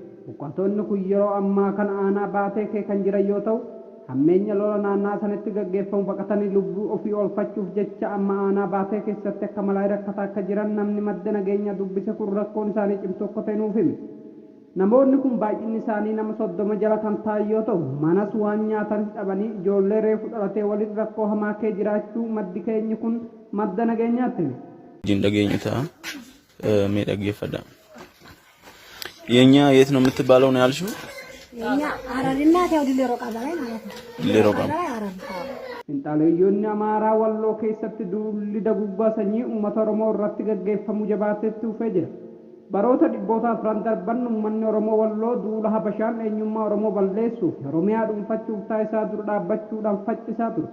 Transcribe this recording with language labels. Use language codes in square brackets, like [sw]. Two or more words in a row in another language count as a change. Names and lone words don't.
[om] Buqqaatonni kun yeroo ammaa kana aanaa baatee kee kan jiran yoo ta'u hammeenya lola naannaa sanatti gaggeeffamu baqatanii lubbuu ofii oolfachuuf jecha amma aanaa baatee keessatti akka malaa rakkataa akka jiran namni madda nageenyaa dubbise kun rakkoon isaanii cimtuu akka ta'e nuuf hime. Namoonni kun baay'inni isaanii nama 30 jala kan ta'an yoo ta'u manas waan nyaatan dhabanii ijoollee reefu dhalatee waliin rakkoo hamaa kee jiraachuu maddi keenya kun madda nageenyaatti hime. Jin dhageenya ta'a miidhaggeeffadha. [am] የኛ የት ነው የምትባለው ነው ያልሽው? የኛ አረርና ታው ዲሌሮ ቀበሌ ማለት ነው። ዲሌሮ ቀበሌ አረር [om] Inxaaleeyyoonni Amaaraa Walloo keessatti duulli daguggaa sanyii uummata Oromoo irratti gaggeeffamu jabaateetti dhufee jira. Baroota dhibboota afran darban uummanni Oromoo Walloo duula Habashaan eenyummaa Oromoo balleessuuf Oromiyaa dhuunfachuuf taasisaa dura dhaabbachuudhaan faccisaa ture.